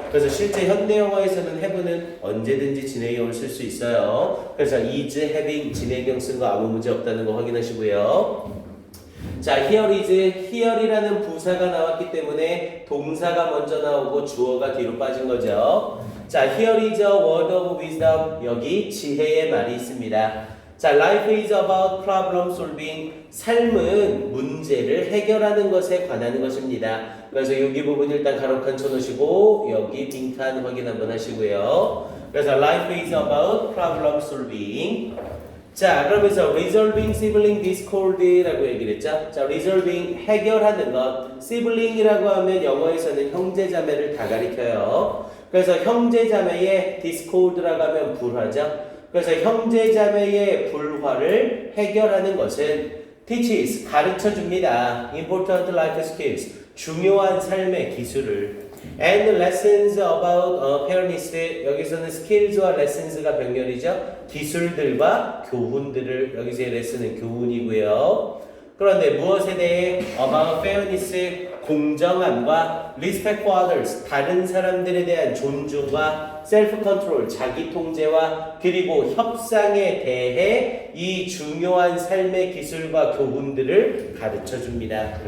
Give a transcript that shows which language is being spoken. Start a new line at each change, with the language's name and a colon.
Korean: 그래서 실제 현대 영어에서는 have는 언제든지 진행형을 쓸 수 있어요. 그래서 is having 진행형 쓴 거 아무 문제 없다는 거 확인하시고요. 자,
English: here is,
Korean: here이라는 부사가 나왔기 때문에 동사가 먼저 나오고 주어가 뒤로 빠진 거죠.
English: 자, here is a word of wisdom.
Korean: 여기 지혜의 말이 있습니다.
English: 자, life is about problem solving.
Korean: 삶은 문제를 해결하는 것에 관한 것입니다. 그래서 여기 부분 일단 가로칸 쳐놓으시고 여기 빈칸 확인 한번 하시고요. 그래서
English: life is about problem solving.
Korean: 자, 그러면서
English: resolving sibling discord
Korean: 라고 얘기를 했죠. 자, resolving 해결하는 것. sibling이라고 하면 영어에서는 형제자매를 다 가리켜요. 그래서 형제자매의 discord라고 하면 불화죠. 그래서 형제자매의 불화를 해결하는 것은 teaches 가르쳐 줍니다.
English: important life skills
Korean: 중요한 삶의 기술을.
English: And lessons about fairness.
Korean: 여기서는 skills와 lessons가 병렬이죠. 기술들과 교훈들을 여기서의 레슨은 교훈이고요. 그런데 무엇에 대해
English: about fairness
Korean: 공정함과
English: respect for others
Korean: 다른 사람들에 대한 존중과
English: self control
Korean: 자기 통제와 그리고 협상에 대해 이 중요한 삶의 기술과 교훈들을 가르쳐 줍니다.